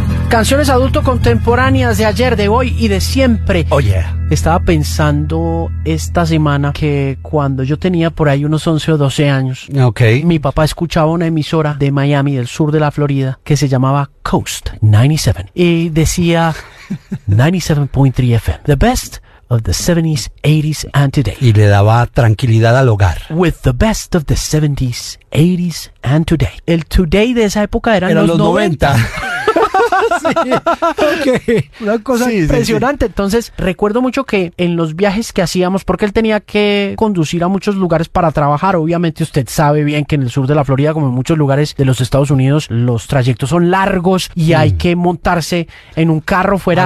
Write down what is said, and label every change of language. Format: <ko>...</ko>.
<es>Canciones adulto contemporáneas de ayer, de hoy y de siempre.</es> <en>Oh, yeah.</en> <es>Estaba pensando esta semana que cuando yo tenía por ahí unos 11 o 12 años,</es> <en>okay,</en> <es>mi papá escuchaba una emisora de Miami, del sur de la Florida, que se llamaba Coast 97. Y decía 97.3 FM,</es> <en>the best of the 70s, 80s and today.</en> <es>Y le daba tranquilidad al hogar.</es> <en>With the best of the 70s, 80s and today.</en> <es>El today de esa época eran los 90. Sí. Okay. Una cosa sí, impresionante. Sí, sí. Entonces, recuerdo mucho que en los viajes que hacíamos, porque él tenía que conducir a muchos lugares para trabajar. Obviamente, usted sabe bien que en el sur de la Florida, como en muchos lugares de los Estados Unidos, los trayectos son largos y hay que montarse en un carro fuera.</es>